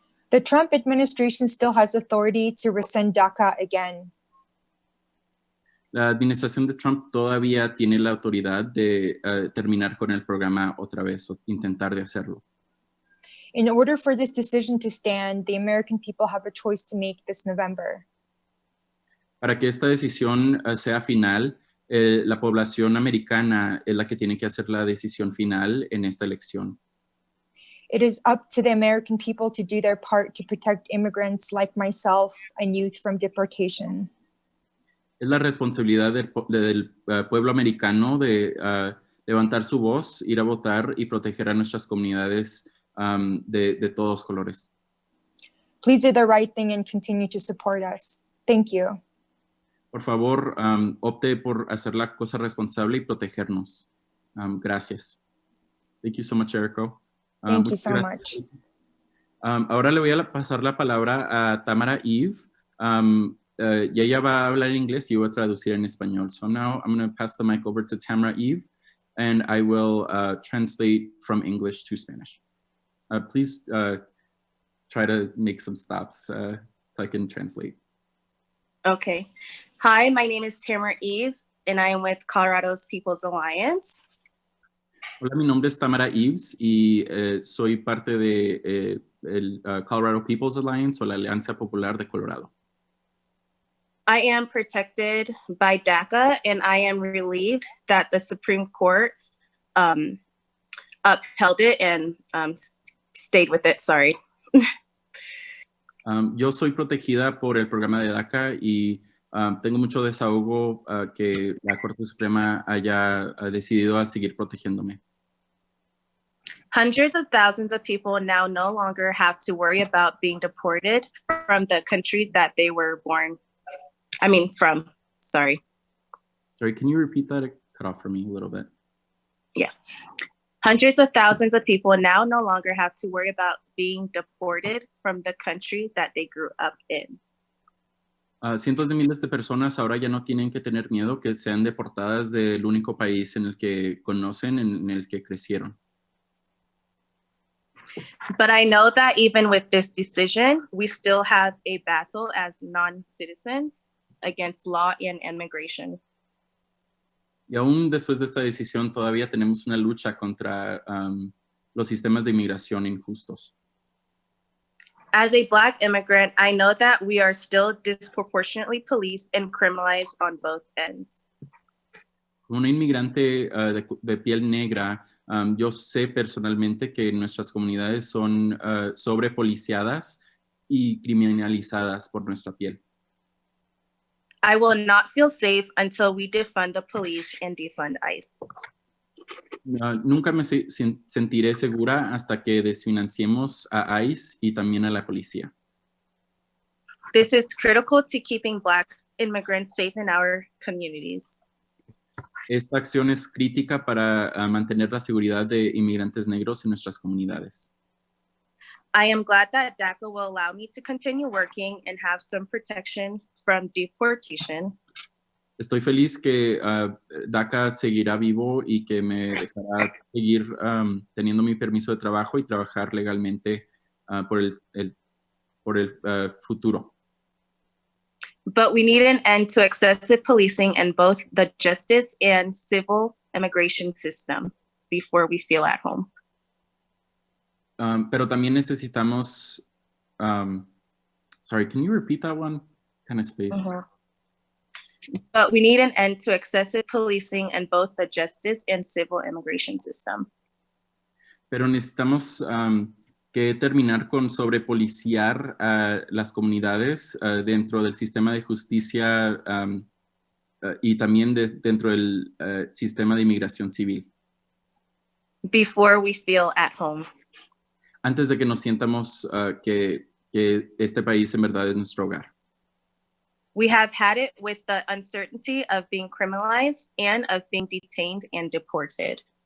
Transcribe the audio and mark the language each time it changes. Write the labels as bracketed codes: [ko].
[en] The Trump administration still has authority to rescind DACA again. [es] La administración de Trump todavía tiene la autoridad de terminar con el programa otra vez o intentar de hacerlo. [en] In order for this decision to stand, the American people have a choice to make this November. [es] Para que esta decisión sea final, la población americana es la que tiene que hacer la decisión final en esta elección. [en] It is up to the American people to do their part to protect immigrants like myself and youth from deportation. [es] Es la responsabilidad del pueblo americano de levantar su voz, ir a votar y proteger a nuestras comunidades de todos colores. [en] Please do the right thing and continue to support us. Thank you. [es] Por favor, opte por hacer la cosa responsable y protegernos. Gracias. [en] Thank you so much, Erico. Thank you so much. [es] Ahora le voy a pasar la palabra a Tamara Eve. Y ella va a hablar en inglés y yo voy a traducir en español. [en] So now I'm going to pass the mic over to Tamara Eve. and I will translate from English to Spanish. Please try to make some stops so I can translate. Okay. Hi, my name is Tamara Eves, and I am with Colorado's People's Alliance. [es] Hola, mi nombre es Tamara Eves y soy parte de el Colorado People's Alliance o la Alianza Popular de Colorado. [en] I am protected by DACA, and I am relieved that the Supreme Court upheld it and stayed with it. Sorry. [es] Yo soy protegida por el programa de DACA y tengo mucho desahogo que la Corte Suprema haya decidido a seguir protegiéndome. [en] Hundreds of thousands of people now no longer have to worry about being deported from the country that they were born. From. Sorry. Sorry, can you repeat that? It cut off for me a little bit. Yeah. Hundreds of thousands of people now no longer have to worry about being deported from the country that they grew up in. [es] Cientos de miles de personas ahora ya no tienen que tener miedo que sean deportadas del único país en el que conocen, en el que crecieron. [en] But I know that even with this decision, we still have a battle as non-citizens against law and immigration. [es] Y aún después de esta decisión todavía tenemos una lucha contra los sistemas de inmigración injustos. [en] As a Black immigrant, I know that we are still disproportionately policed and criminalized on both ends. [es] Como un inmigrante de piel negra, yo sé personalmente que nuestras comunidades son sobrepoliciadas y criminalizadas por nuestra piel. [en] I will not feel safe until we defund the police and defund ICE. [es] Nunca me sentiré segura hasta que desfinanciemos a ICE y también a la policía. [en] This is critical to keeping Black immigrants safe in our communities. [es] Esta acción es crítica para mantener la seguridad de inmigrantes negros en nuestras comunidades. [en] I am glad that DACA will allow me to continue working and have some protection from deportation. [es] Estoy feliz que DACA seguirá vivo y que me dejará seguir teniendo mi permiso de trabajo y trabajar legalmente por el futuro. [en] But we need an end to excessive policing in both the justice and civil immigration system before we feel at home. [es] Pero también necesitamos, [en] sorry, can you repeat that one? Kind of spaced. But we need an end to excessive policing in both the justice and civil immigration system. [es] Pero necesitamos que terminar con sobrepoliciar las comunidades dentro del sistema de justicia y también dentro del sistema de inmigración civil. [en] Before we feel at home. [es] Antes de que nos sientamos que este país en verdad es nuestro hogar. [en] We have had it with the uncertainty of being criminalized and of being detained and deported.